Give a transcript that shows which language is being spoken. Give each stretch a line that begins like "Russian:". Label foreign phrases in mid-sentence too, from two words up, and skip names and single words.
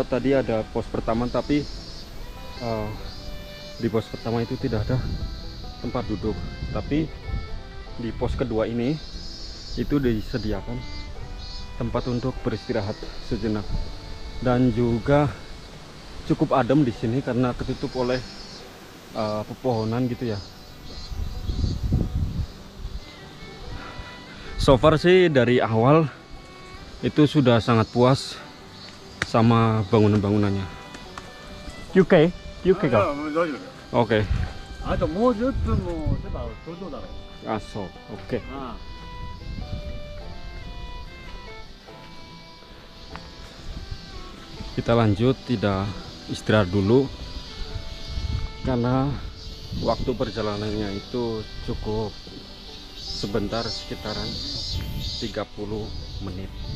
Indonesian: Tadi ada pos pertama, tapi di pos pertama itu tidak ada tempat duduk. Tapi di pos kedua ini itu disediakan tempat untuk beristirahat sejenak, dan juga cukup adem di sini karena ketutup oleh pepohonan gitu ya.
English: So far
Indonesian: sih dari awal itu sudah sangat puas sama bangunan-bangunannya.
Japanese: UK が。
Indonesian: Oke.
Japanese: あともう10分もすれば頂上だろう。
Indonesian: So, oke. Kita lanjut, tidak istirahat dulu karena waktu perjalanannya itu cukup sebentar, sekitaran 30 menit.